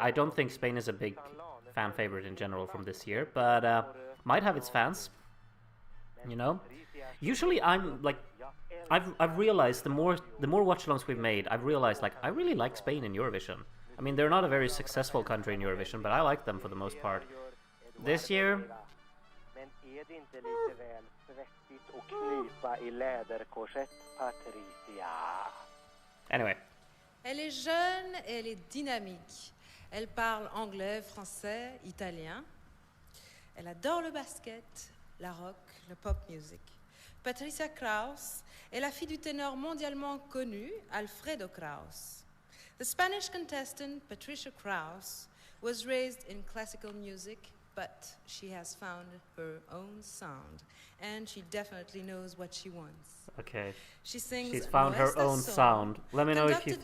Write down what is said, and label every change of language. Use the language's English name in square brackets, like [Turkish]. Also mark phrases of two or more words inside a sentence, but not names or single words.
[English] I don't think Spain is a big fan favorite in general from this year, but might have its fans. You know, usually I'm like, I've realized the more watch-alongs we've made, I've realized like I really like Spain in Eurovision. I mean, they're not a very successful country in Eurovision, but I like them for the most part. This year, [Swedish] Men är det inte lite väl svettigt att knipa i läderkorsett, Patricia? [English] anyway. [French] Elle est jeune, elle est dynamique. Elle parle anglais, français, italien. Elle adore le basket, la rock, le [English] pop music. [French] Patricia Kraus est la fille du ténor mondialement connu Alfredo Kraus. [English] The Spanish contestant Patricia Kraus was raised in classical music, but she has found her own sound, and she definitely knows what she wants. Okay. She sings She's found her Neste own song, sound. Let me know if you